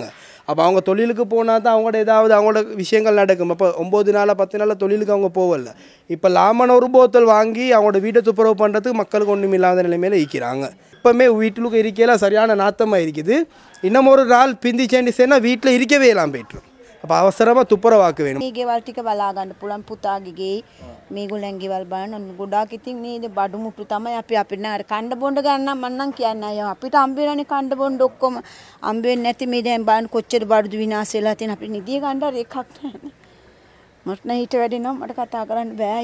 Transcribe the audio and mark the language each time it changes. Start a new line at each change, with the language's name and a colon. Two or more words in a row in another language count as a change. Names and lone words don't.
Tamil: அப்போ அவங்க தொழிலுக்கு போனால் தான் அவங்களோட ஏதாவது அவங்களோட விஷயங்கள் நடக்கும். அப்போ 9 நாள் 10 நாள் தொழிலுக்கு அவங்க போகல. இப்போ லாமன ஒரு போத்தல் வாங்கி அவங்களோட வீட்டை துப்புரவு பண்ணுறதுக்கு மக்களுக்கு ஒன்றும் இல்லாத நிலைமையில் இருக்கிறாங்க. இப்போமே வீட்டுக்கு இருக்கையில் சரியான நாத்தமாக இருக்குது. இன்னும் ஒரு நாள் பிந்தி சேண்டிச்சேன்னா வீட்டில் இருக்கவே எல்லாம் போய்ட்டுரும். அப்போ அவசரமாக துப்புரவாக்க வேணும்.
Sinhala: මේ ගෙවල් ටික බලා ගන්න පුළුවන් පුතාගේ මේගොල්ලන් ගෙවල් බලන්න ගොඩාක් ඉතින් මේ බඩු මුට්ටු තමයි අපි අපිට නෑ කණ්ඩ බොණ්ඩ ගන්න මම නම් කියන්නේ අය අපිට හම්බෙලානේ කණ්ඩ බොණ්ඩ ඔක්කොම හම්බෙන්නේ නැති මේ දැන් බලන්න කොච්චර බඩු විනාශ වෙලා තියෙන අපිට නිදිය ගන්න හරි එකක් නැහැ. මට නම් ඊට වැඩි නම් මට කතා කරන්න බෑ.